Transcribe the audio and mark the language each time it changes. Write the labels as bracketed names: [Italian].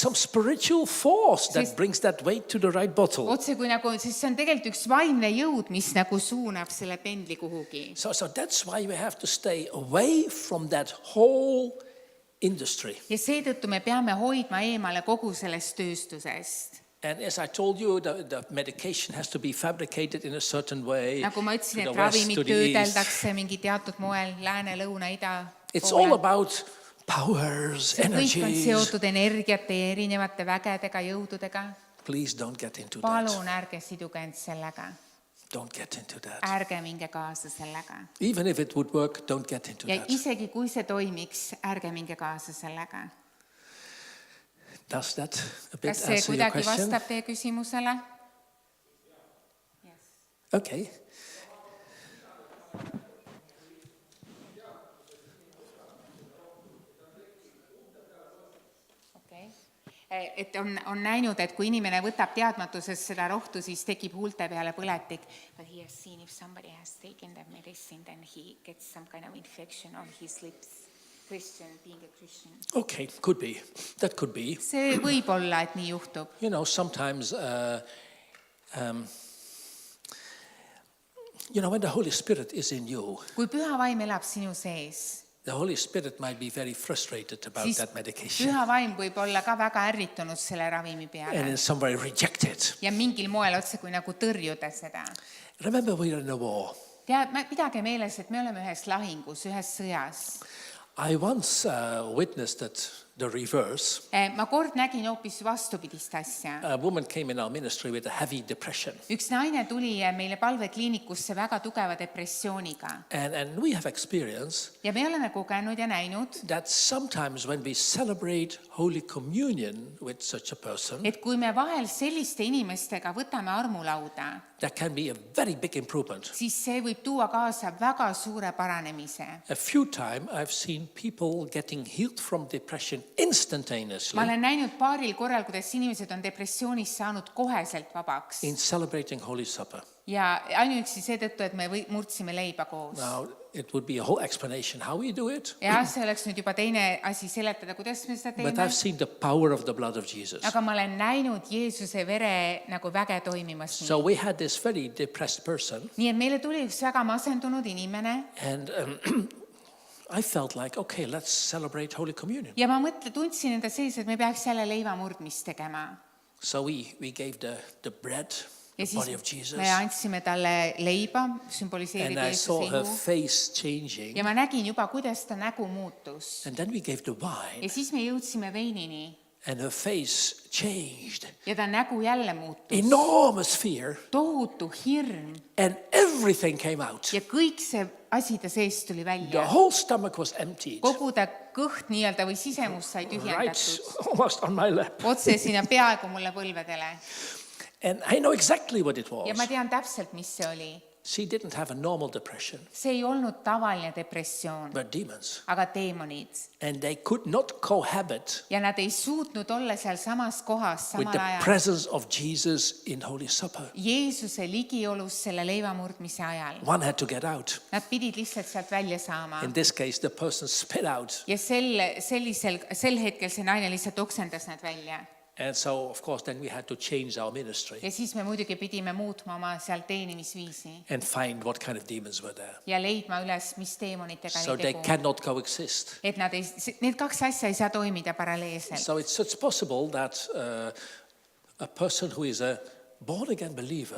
[English] some spiritual force that [Estonian] Sest- [English] brings that weight to the right bottle. [Estonian] Otse kui nagu, sest see on tegelikult üks vaimne jõud, mis nagu suunab selle pendli kuhugi. [English] So that's why we have to stay away from that whole industry. [Estonian] Ja seetõttu me peame hoidma eemale kogu sellest tööstusest. [English] And as I told you, the medication has to be fabricated in a certain way. [Estonian] Nagu ma ütlesin, [English] to [Estonian] et [English] the west, [Estonian] ravimid [English] to the east. [Estonian] töödeldakse mingi teatud moel lääne, lõuna, ida [English] It's all [Estonian] poole. [English] about powers, [Estonian] See kõik on [English] energies. [Estonian] seotud energiate ja erinevate vägedega, jõududega. [English] Please don't get into that. [Estonian] Palun ärge siduge end sellega. [English] Don't get into that. [Estonian] Ärge minge kaasa sellega. [English] Even if it would work, don't get into [Estonian] Ja [English] that. [Estonian] isegi kui see toimiks, ärge minge kaasa sellega. [English] Does that a bit [Estonian] Kas see [English] answer your [Estonian] kuidagi [English] question? [Estonian] vastab teie küsimusele? [English] Okay. Okay. [Estonian] Et on näinud, et kui inimene võtab teadmatuses seda rohtu, siis tekib huulte peale põletik. [English] But he has seen if somebody has taken that medicine, then he gets some kind of infection on his lips. Christian, being a Christian. Okay, could be. That could be. [Estonian] See võib olla, et nii juhtub. [English] You know, sometimes, when the Holy Spirit is in you, [Estonian] Kui püha vaim elab sinu sees, [English] the Holy Spirit might be very frustrated about [Estonian] siis [English] that medication [Estonian] püha vaim võib olla ka väga ärritunud selle ravimi [English] and [Estonian] peale. [English] in some way reject it. [Estonian] Ja mingil moel otse kui nagu tõrjuda seda. [English] Remember, we're in a war. [Estonian] Pidage meeles, et me oleme ühes lahingus, ühes sõjas. [English] I once witnessed the reverse. [Estonian] Ma kord nägin hoopis vastupidist asja. [English] A woman came in our ministry with a heavy depression. [Estonian] Üks naine tuli meile palvekliinikusse väga tugeva depressiooniga. [English] And we have experience [Estonian] Ja me oleme kogenud ja näinud, [English] that sometimes when we celebrate Holy Communion with such a person, [Estonian] et kui me vahel selliste inimestega võtame armulauda, [English] there can be a very big improvement. [Estonian] siis see võib tuua kaasa väga suure paranemise. [English] A few times I've seen people getting healed from depression instantaneously [Estonian] ma olen näinud paaril korral, kuidas inimesed on depressioonist saanud koheselt vabaks. [English] in celebrating Holy Supper. [Estonian] Ja ainuüksi seetõttu, et me murdsime leiba koos. [English] Now, it would be a whole explanation how we do it, [Estonian] Ja see oleks nüüd juba teine asi seletada, kuidas me seda [English] but [Estonian] teeme. [English] I've seen the power of the blood of Jesus. [Estonian] Aga ma olen näinud Jeesuse vere nagu väge toimimas. [English] So we had this very depressed person, [Estonian] Nii et meile tuli üks väga masendunud inimene [English] and I felt like, okay, let's celebrate Holy Communion. [Estonian] ja ma tundsin enda sees, et me peaks jälle leiva murdmist tegema. [English] So we gave the bread, [Estonian] Ja [English] the body [Estonian] siis [English] of Jesus, [Estonian] me andsime talle leiba, [English] and [Estonian] sümboliseerib [English] I saw [Estonian] Jeesuse [English] her [Estonian] ihu. [English] face changing. [Estonian] Ja ma nägin juba, kuidas ta nägu muutus. [English] And then we gave the wine, [Estonian] Ja siis me jõudsime veinini [English] and her face changed. [Estonian] ja ta nägu jälle muutus. [English] Enormous fear, [Estonian] Tohutu hirm [English] and everything came out. [Estonian] ja kõik see asi ta seest tuli [English] The [Estonian] välja. [English] whole stomach was emptied, [Estonian] Kogu ta kõht nii-öelda või sisemus sai [English] right [Estonian] tühjendatud. [English] almost on my lap. [Estonian] Otse sinna peaaegu mulle põlvedele. [English] And I know exactly what it [Estonian] Ja ma [English] was. [Estonian] tean täpselt, mis see oli. [English] She didn't have a normal depression, [Estonian] See ei olnud tavaline depressioon, [English] but demons. [Estonian] aga teemonid. [English] And they could not cohabit [Estonian] Ja nad ei suutnud olla seal samas kohas [English] with [Estonian] samal [English] the [Estonian] ajal. [English] presence of Jesus in Holy Supper. [Estonian] Jeesuse ligiolus selle leivamurdmise ajal. [English] One had to get out. [Estonian] Nad pidid lihtsalt sealt välja saama. [English] In this case, the person spit out. [Estonian] Ja sel hetkel see naine lihtsalt oksendas nad välja. [English] And so, of course, then we had to change our ministry [Estonian] Ja siis me muidugi pidime muutma oma seal teenimisviisi [English] and find what kind of demons were there. [Estonian] ja leidma üles, mis teemonitega [English] So [Estonian] oli [English] they [Estonian] tegu. [English] cannot coexist. [Estonian] Et need kaks asja ei saa toimida paralleelselt. [English] So it's possible that a person who is a born-again believer,